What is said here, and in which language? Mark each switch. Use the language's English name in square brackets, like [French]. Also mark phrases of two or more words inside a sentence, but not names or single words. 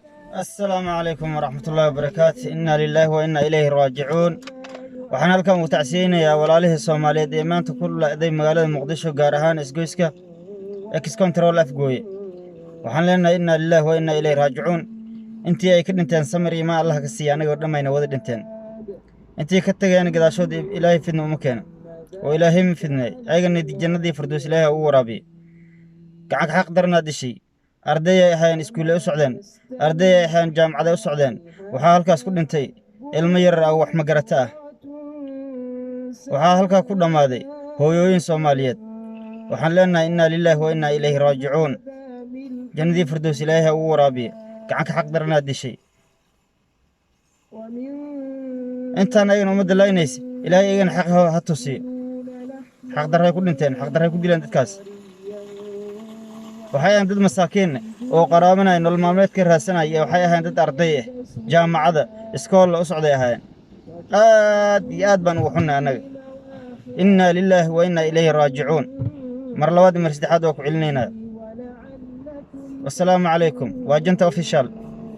[Arabic] السلام عليكم ورحمة الله وبركاته. إنا لله وإنا إليه راجعون. [Somali] waxaan halkan u tacsiinayaa walaalihii Soomaaliyeed ee maanta ku laaday magaalada Muqdisho gaar ahaan isgoyska ex control afgooye. waxaan leenahay [Arabic] إنا لله وإنا إليه راجعون. [Somali] intii ay ka dhinteen samir iyo ma Allah ka siiyo anaga dhamayna wada dhinteen. intii ka tageen gadaashood Ilaahay fidna uma keeno oo Ilaahay ma fidnay ayagana jannadii firdaws Ilaahay u waraabiy. gacan xaq darna dishay arday ay ahayn iskuul u socdeen arday ay ahayn jaamacad u socdeen waxa halkaas ku dhintay ilmo yar ah wax ma garata waxaa halka ku dhamaaday hooyooyin Soomaaliyeed. waxaan leenahay [Arabic] إنا لله وإنا إليه راجعون. [Somali] jannadii firdaws Ilaahay u waraabiy. gacan xaq darna dishay intaan ayagana umada laaynaysa Ilaahay ayagana xaq ha tusiyo. xaq daray ku dhinteen xaq daray ku dileen dadkaas. waxay ahayn dad masaakiin oo qaraabana nolol maalmeedka raadsanaya waxay ahayn dad arday ah jaamacada iskool u socday ahayn aad iyo aad baan ugu xunaa anaga. [Arabic] إنا لله وإنا إليه راجعون. [Somali] mar labaad mar saddexaad oo ku celinayna. [Arabic] والسلام عليكم [Somali] waa janta official.